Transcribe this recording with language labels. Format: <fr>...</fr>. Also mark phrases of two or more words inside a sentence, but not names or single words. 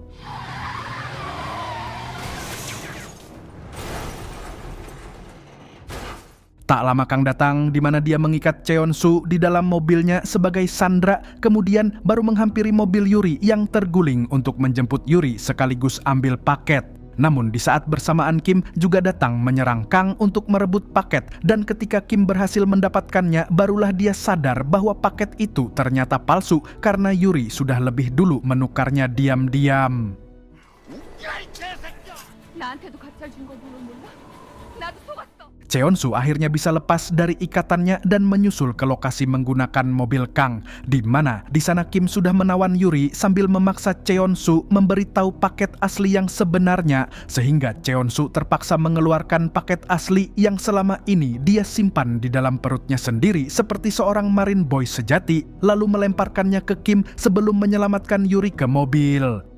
<id>tak lama Kang datang di mana dia mengikat Cheon-soo di dalam mobilnya sebagai sandera, kemudian baru menghampiri mobil Yuri yang terguling untuk menjemput Yuri sekaligus ambil paket. Namun di saat bersamaan Kim juga datang menyerang Kang untuk merebut paket dan ketika Kim berhasil mendapatkannya barulah dia sadar bahwa paket itu ternyata palsu karena Yuri sudah lebih dulu menukarnya diam-diam.</id> <ko>나한테도 가짜 준 거 몰라? 나도 속았어.</ko> <id>Cheon-soo akhirnya bisa lepas dari ikatannya dan menyusul ke lokasi menggunakan mobil Kang, di mana di sana Kim sudah menawan Yuri sambil memaksa Cheon-soo memberitahu paket asli yang sebenarnya, sehingga Cheon-soo terpaksa mengeluarkan paket asli yang selama ini dia simpan di dalam perutnya sendiri seperti seorang</id> <en>marine boy</en> <id>sejati, lalu melemparkannya ke Kim sebelum menyelamatkan Yuri ke mobil.</id>